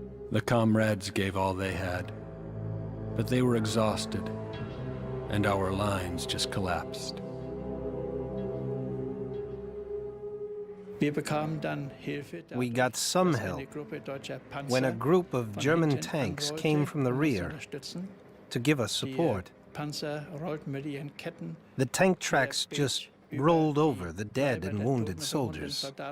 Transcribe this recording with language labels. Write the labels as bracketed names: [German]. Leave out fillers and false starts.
[English] The comrades gave all they had, but they were exhausted, and our lines just collapsed. [German] Wir bekamen dann Hilfe, [English] We got some help when a group of German tanks came from the rear to give us support. [German] Panzer rollten mit ihren Ketten [English] The tank tracks just rolled over the dead and wounded soldiers.